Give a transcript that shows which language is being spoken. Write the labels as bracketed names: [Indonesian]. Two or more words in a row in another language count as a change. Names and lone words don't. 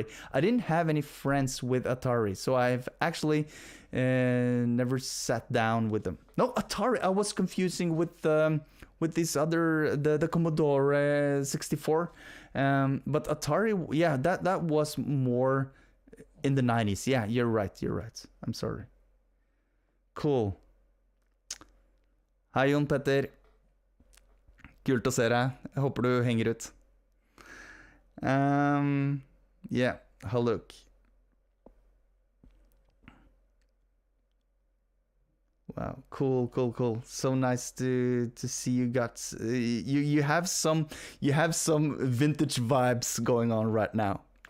[English] I didn't have any friends with Atari, so I've actually never sat down with them. No, Atari. I was confusing with this other the Commodore 64, but Atari. Yeah, that was more in the 90s. Yeah, you're right. You're right. I'm sorry. Cool. [Norwegian] Hei, Jon Petter. Kult å se deg. Jeg håper du henger ut. [English] Yeah, have a look. Wow, cool. So nice to see you got you have some vintage vibes going on right now.